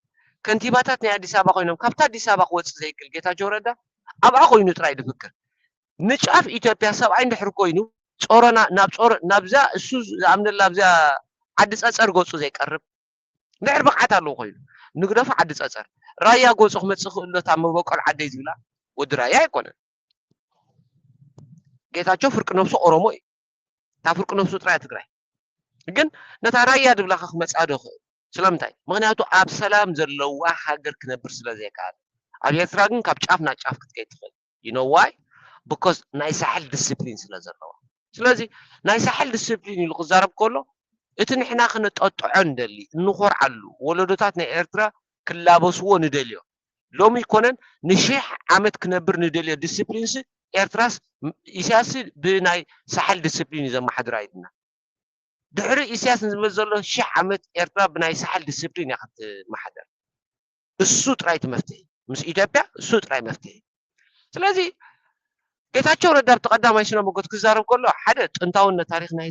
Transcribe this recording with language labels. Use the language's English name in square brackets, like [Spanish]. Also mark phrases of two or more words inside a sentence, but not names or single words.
[Tigrinya] ከንቲባታት ናይ ኣዲስ ኣበባ ኮይኖም ካብታ ኣዲስ ኣበባ ክወፅእ ዘይክእል ጌታቸው ረዳ ኣብኣ ኮይኑ ጥራይ ድፍክር ንጫፍ ኢትዮጵያ ሰብኣይ እንድሕር ኮይኑ ጾረና ናብዛ እሱ ዝኣምነላ ኣብዛ ዓዲ ፀፀር ገፁ ዘይቀርብ ድሕር ብቕዓት ኣለዎ ኮይኑ ንግደፉ ዓዲ ፀፀር ራያ ገፁ ክመፅእ ክእሎ እታ መበቆል ዓደይ ዝብላ ወዲ ራያ ኣይኮነን ጌታቸው ፍርቂ ነብሱ ኦሮሞ እዩ እታ ፍርቂ ነብሱ ጥራይ ትግራይ ግን ነታ ራያ ድብላካ ክመፅኣ ዶ ክእል ስለምንታይ ምክንያቱ ኣብ ሰላም ዘለዋ ሃገር ክነብር ስለ ዘይከኣል ኣብ ኤርትራ ግን ካብ ጫፍ ናብ ጫፍ ክትከይድ ትኽእል [English] you know why because [Tigrinya] ናይ ሳሕል ዲስፕሊን ስለ ዘለዎ ስለዚ ናይ ሳሕል ዲስፕሊን ኢሉ ክዛረብ ከሎ እቲ ንሕና ክነጠጥዖ ንደሊ እንኮርዓሉ ወለዶታት ናይ ኤርትራ ክላበስዎ ንደልዮ ሎሚ ይኮነን ንሽሕ ዓመት ክነብር ንደልዮ ዲስፕሊንስ ኤርትራስ ኢሳያስ ብናይ ሳሕል ዲስፕሊን ዘመሓድር ኣይድና ድሕሪ ኢሳያስ ንዝበል ዘሎ 1000 ዓመት ኤርትራ ብናይ ሳሕል ዲስፕሊን እያ ክትመሓደር እሱ ጥራይ እቲ መፍትሒ ምስ ኢትዮጵያ እሱ ጥራይ መፍትሒ ስለዚ ጌታቸው ረዳ ብተቀዳማይ ስነ ሞገድ ክዛረብ ከሎ ሓደ ጥንታውነት ታሪክ ናይ